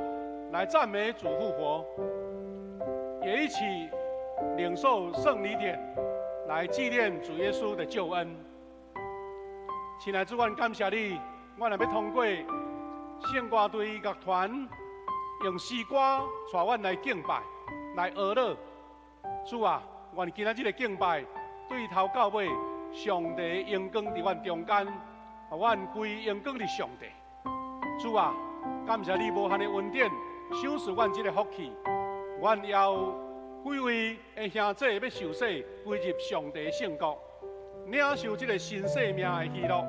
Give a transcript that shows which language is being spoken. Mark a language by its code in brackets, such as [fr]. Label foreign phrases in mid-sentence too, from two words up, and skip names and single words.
[nan] 来赞美主复活，也一起领受圣礼典，来纪念主耶稣的救恩。亲爱的主，我感谢你，我也要通过圣歌队乐团用诗歌带我来敬拜，来学乐。主啊，愿今仔日的敬拜对头到尾，上帝荣光伫阮中间，阮归荣光伫上帝。主啊，感谢你无限的恩典。赏赐阮这个福气，阮要几位的兄弟要受洗，归入上帝的圣国，领受这个新生命的喜乐。